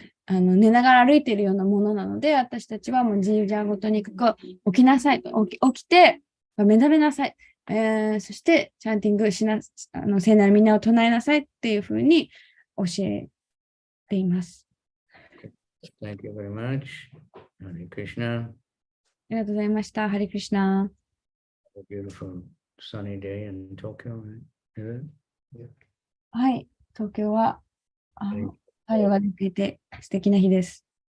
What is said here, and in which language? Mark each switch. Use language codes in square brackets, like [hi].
[ja] 寝ながら歩いているようなものなので、私たちはもう自由じゃごとにかく起きなさい、起きて目覚めなさい、そしてチャンティングしな、聖なる皆を唱えなさいっていうふうに教えています。 [en] Thank you very much. Hare Krishna. [ja] ありがとうございました。ハリクリシナ。 [en] A beautiful sunny day in Tokyo, right? [ja] はい、東京は太陽が出ていて素敵な日です。